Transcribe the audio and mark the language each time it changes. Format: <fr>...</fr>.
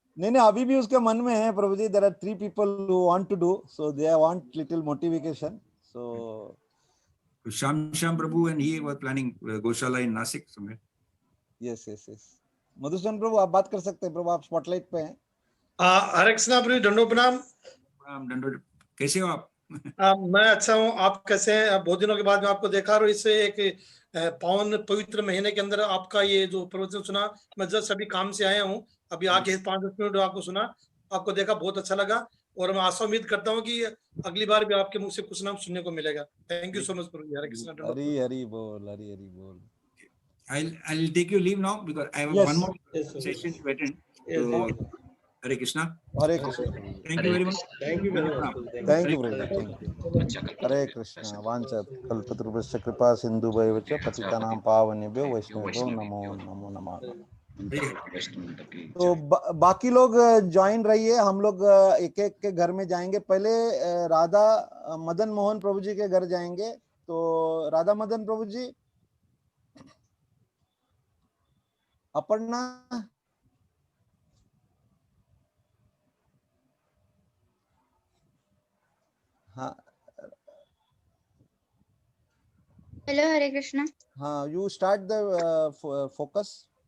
<hi>नहीं अभी भी उसके मन में है प्रभु जी,</hi> <en>there are 3 people who want to do, so they want little motivation, so Sham Prabhu and he were planning gaushala in Nasik somewhere. yes.</en> <hi>Madhusudan प्रभु आप बात कर सकते हैं प्रभु, आप स्पॉटलाइट पे हैं। हरे कृष्ण प्रभु, दोनों प्रणाम। दंडोत, कैसे हो आप? मैं अच्छा हूँ, आप कैसे हैं? बहुत दिनों के बाद मैं आपको देखा और इससे एक पावन पवित्र महीने के अंदर आपका ये जो प्रवचन सुना, मैं जस्ट अभी काम से आया हूँ, अभी आके 5-10 मिनट आपको सुना, आपको देखा, बहुत अच्छा लगा और मैं आशा उम्मीद करता हूँ कि अगली बार भी आपके मुख से कुछ नाम सुनने को मिलेगा।</hi> <en>Thank you so much Prabhu. Hare Krishna.</en> <hi>हरी बोल।</hi> <en>I'll take your leave now because I have Yes. one more Yes, sir. session to attend. Yes, So, sir. Hare Krishna.</en> <hi>Hare Krishna.</hi> <en>Thank you very much. Thank you very much. Thank you Prabhu, thank you।</en> <sa>हरे कृष्ण। वाञ्छत् कल्पतरुभ्यश्च कृपा सिन्धुभ्यैव च पतितानां पावनेभ्यो वैष्णवेभ्यो नमो नमः।</sa> <hi>तो बाकी लोग join रहिए, हम लोग एक एक के घर में जाएंगे। पहले राधा मदन मोहन प्रभु जी के घर जाएंगे। तो राधा मदन प्रभु जी, अपर्णा, हाँ</hi> <en>Hello, Hare Krishna. हाँ, you start the focus.</en>